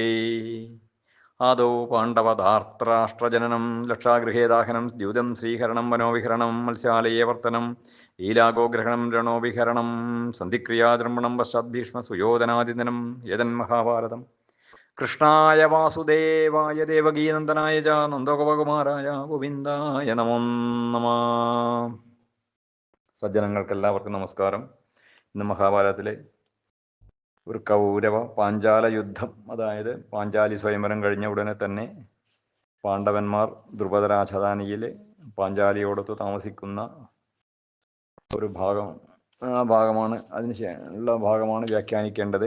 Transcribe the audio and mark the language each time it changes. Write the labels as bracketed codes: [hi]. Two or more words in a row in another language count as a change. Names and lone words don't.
[sa] आदौ पाण्डवधार्तराष्ट्रजननं लक्षागृहेदाहनं द्यूतं श्रीहरणं वनोविहरणं मत्स्यालये वर्तनं लीलागोग्रहणं रणोविहरणं सन्धिक्रियादर्पणं पश्चाद्भीष्मसुयोधनादिदिनं यदन्महाभारतम्। കൃഷ്ണായ വാസുദേവായ ദേവകീനന്ദനായ ച നന്ദഗോപകുമാരായ ഗോവിന്ദായ നമോ നമ. [ml] സജ്ജനങ്ങൾക്കെല്ലാവർക്കും നമസ്കാരം. ഇന്ന് മഹാഭാരതത്തിലെ ഒരു കൗരവ പാഞ്ചാല യുദ്ധം, അതായത് പാഞ്ചാലി സ്വയംവരം കഴിഞ്ഞ ഉടനെ തന്നെ പാണ്ഡവന്മാർ ദ്രുപദ രാജധാനിയിൽ പാഞ്ചാലിയോടൊത്ത് താമസിക്കുന്ന ഒരു ഭാഗം, ആ ഭാഗമാണ് ഉള്ള ഭാഗമാണ് വ്യാഖ്യാനിക്കേണ്ടത്.